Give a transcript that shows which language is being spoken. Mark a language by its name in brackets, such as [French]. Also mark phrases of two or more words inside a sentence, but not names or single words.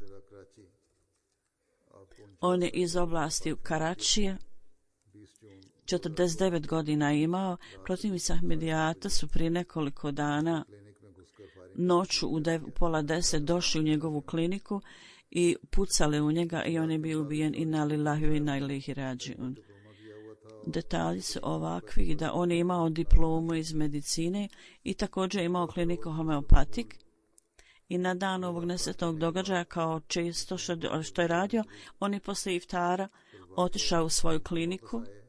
[Bosnian] On je iz oblasti Karačija, 49 godina imao. Protivnici Ahmedijata su prije nekoliko dana noću u 9:30 došli u njegovu kliniku i pucali u njega i on je bio ubijen. [Arabic] إنا لله و إنا إليه راجعون. [Bosnian] Detalji su ovakvi da on je imao diplomu iz medicine i također je imao kliniku homeopatik. I na dan ovog nesretnog događaja, kao često što je radio, on je posle iftara otišao u svoju kliniku.